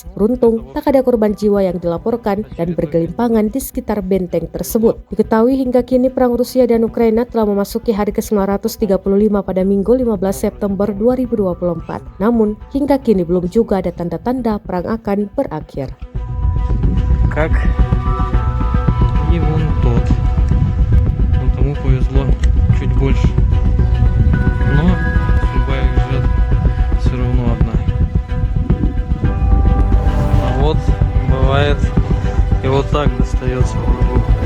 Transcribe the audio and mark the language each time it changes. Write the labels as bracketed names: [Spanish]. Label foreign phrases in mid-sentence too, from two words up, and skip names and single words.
[Indonesian] Beruntung, tak ada korban jiwa yang dilaporkan dan bergelimpangan di sekitar benteng tersebut. Diketahui hingga kini perang Rusia dan Ukraina telah memasuki hari ke-935 pada Minggu 15 September 2024. Namun, hingga kini belum juga ada tanda-tanda perang akan berakhir. [Russian] Как и вон тот. Но тому повезло чуть больше. Но судьба их ждет все равно одна. А вот бывает и вот так достается врагу.